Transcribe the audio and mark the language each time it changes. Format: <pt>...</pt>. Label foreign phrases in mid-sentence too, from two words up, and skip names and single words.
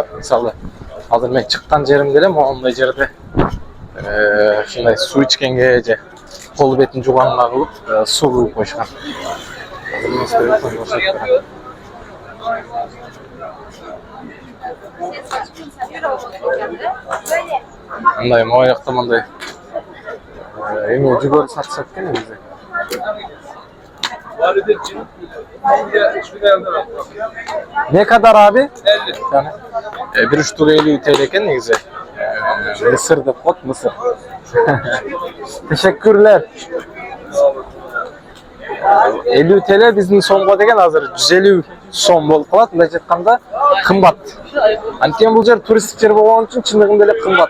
<ky>Мисалы, азыр мен чыккан жеримде эле моундай жерде ушундай суу ичкенге же кол бетин жууганга кылып суу куюп коюшкан. Азыр мен сиздерге көрсөтүп берем. Мындай моюкта мындай эми жүгөрү сатышат экен бизде.</ky> <tr>Ne kadar abi?</tr> <ky>50. Bir штука 50 TL eкен негизи. Mısır деп коет,</ky> <tr>Mısır. Teşekkürler.</tr> <ky>50 TL биздин сомго деген азыр 150 сом болуп калат. Мындайча айтканда кымбат. Анткени бул жер туристтик жер болгон үчүн чындыгында эле кымбат.</ky>